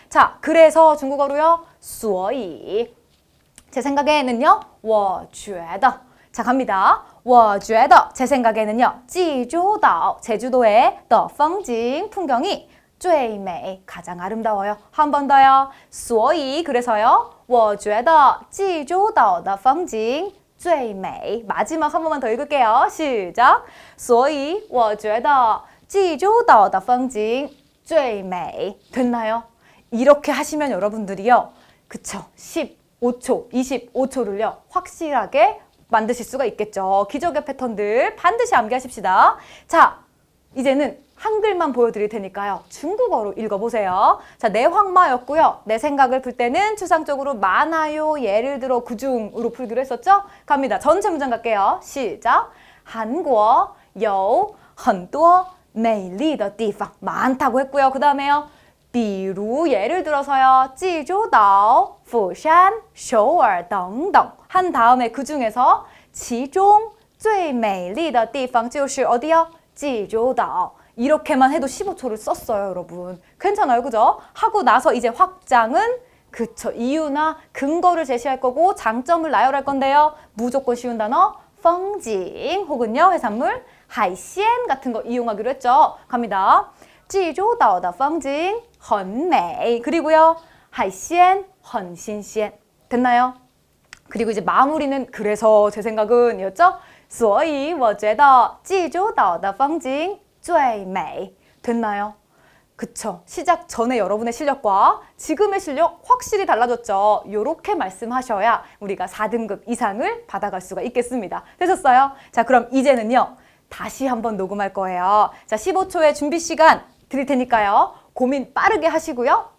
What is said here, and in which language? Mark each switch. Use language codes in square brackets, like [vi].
[ko] 자, 그래서 중국어로요. 所以 제 생각에는요. [zh] 我觉得 [ko] 자, 갑니다. 我觉得 제 생각에는요. 济州岛 제주도의 的风景 풍경이 最美 가장 아름다워요. 한 번 더요. 所以 그래서요. [zh] 我觉得济州岛的风景最美 [ko] 마지막 한 번만 더 읽을게요. 시작. [zh] 所以我觉得济州岛的风景最美 [ko] 됐나요? 이렇게 하시면 여러분들이요. 그쵸. 15초, 25초를요. 확실하게 만드실 수가 있겠죠. 기적의 패턴들 반드시 암기하십시다. 자, 이제는 한글만 보여드릴 테니까요. 중국어로 읽어보세요. 자, 내황마였고요. 내 생각을 풀 때는 추상적으로 많아요. 예를 들어 그중으로 풀기로 했었죠? 갑니다. 전체 문장 갈게요. 시작. [zh] 한국有很多美丽的地方. [ko] 많다고 했고요. 그 다음에요. 比如 예를 들어서요. [zh] 济州岛, 釜山, 首尔等等. [ko] 한 다음에 그 중에서 [zh] 其中最美丽的地方就是 [ko] 어디요? [zh] 济州岛. [ko] 이렇게만 해도 15초를 썼어요, 여러분. 괜찮아요, 그죠? 하고 나서 이제 확장은 그쵸, 이유나 근거를 제시할 거고 장점을 나열할 건데요. 무조건 쉬운 단어 风景 혹은요, 해산물 海鲜 같은 거 이용하기로 했죠. 갑니다. [zh] 济州岛的风景很美. [ko] 그리고요, [zh] 海鲜很新鲜. [ko] 됐나요? 그리고 이제 마무리는 그래서 제 생각은 이었죠? [zh] 所以我觉得济州岛的风景最美. [ko] 됐나요? 그쵸. 시작 전에 여러분의 실력과 지금의 실력 확실히 달라졌죠. 요렇게 말씀하셔야 우리가 4등급 이상을 받아갈 수가 있겠습니다. 되셨어요? 자, 그럼 이제는요. 다시 한번 녹음할 거예요. 자, 15초의 준비 시간 드릴 테니까요. 고민 빠르게 하시고요.